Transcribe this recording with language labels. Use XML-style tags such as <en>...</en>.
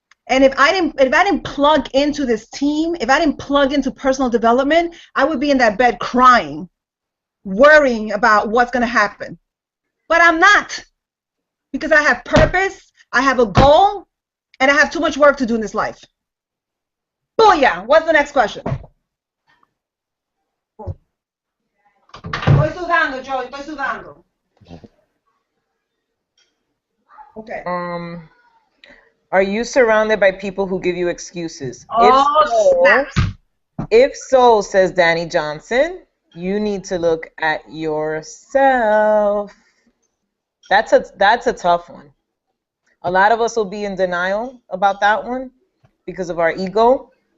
<en>And if I didn't plug into this team, if I didn't plug into personal development, I would be in that bed crying, worrying about what's going to happen. But I'm not, because I have purpose, I have a goal, and I have too much work to do in this life. Booyah! What's the next question?</en> <es>Estoy sudando, Joey, estoy sudando.</es> <en>Okay. Are you surrounded by people who give you excuses? Oh, if so, says Danny Johnson, you need to look at yourself. That's a tough one. A lot of us will be in denial about that one because of our ego.</en>